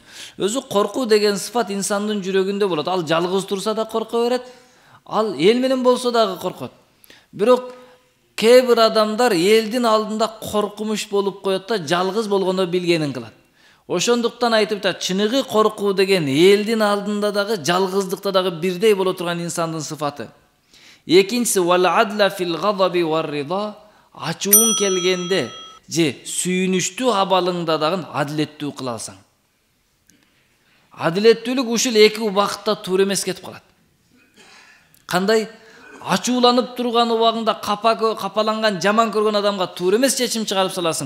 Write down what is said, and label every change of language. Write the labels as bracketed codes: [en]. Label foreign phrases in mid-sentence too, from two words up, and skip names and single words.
[ky] Өзү коркуу деген сыфат инсандын жүрөгүндө болот. Ал жалгыз турса да корко берет, ал эл менен болсо дагы коркот. Бирок кээ бир адамдар элдин алдында коркунуч болуп коет да, жалгыз болгондо билгенин кылат. Ошондуктан айтып атат, чыныгы коркуу деген элдин алдында дагы, жалгыздыкта дагы бирдей боло турган инсандын сыфаты. [ar] Экинчиси والعدل في الغضب والرضا, [ky] ачуун келгенде же сүйүнүчтүү абалыңда дагы адилеттүү кыла алсаң. Адилеттүүлүк ушул эки убакытта туура эмес кетип калат. Кандай? Ачууланып турган убагында капаланган, жаман көргөн адамга туура эмес чечим чыгарып саласың.